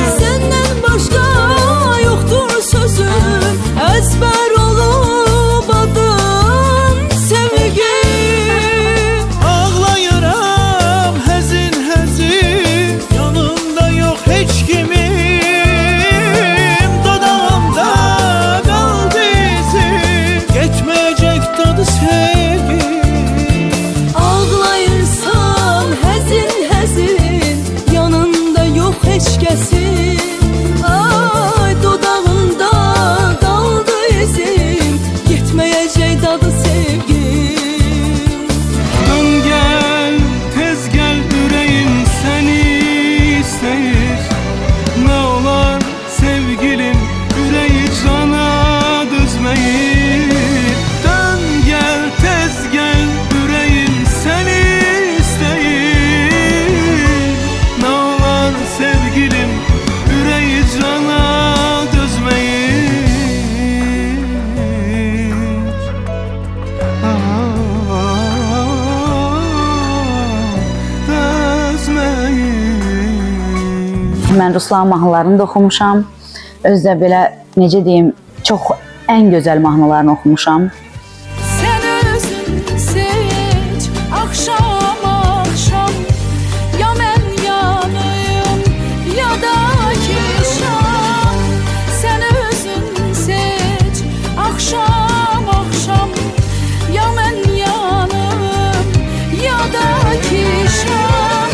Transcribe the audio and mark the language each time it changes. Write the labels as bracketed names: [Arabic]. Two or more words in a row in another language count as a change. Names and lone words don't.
[Turkish] Senden başka yoktur sözüm, ezber olup adın sevgim. [Azerbaijani] Ağlayıram həzin həzin, [Turkish] yanımda yok hiç kimim. Dodağımda kaldı izin, geçmeyecek tadı sevgi. [Azerbaijani] Ağlayırsan həzin həzin, yanında yok heç kəsin. Ay dodağında qaldı izin, getməyəcək dadı sevgi. [Turkish] Dön gel, tez gel, yüreğim seni isteyir. Ne olar sevgilim, yüreği cana düzmeyir. Dön gel, tez gel, yüreğim seni isteyir. Ne olar sevgilim, yüreği cana düzmeyir. [Azerbaijani] Mən Ruslan mahnılarını da oxumuşam. Özdə belə necə deyim, çox ən gözəl mahnılarını oxumuşam. [Turkish] Sen özün seç, akşam akşam, ya ben yanayım ya da ki şam. Sen özün seç, akşam akşam, ya ben yanayım ya da ki şam.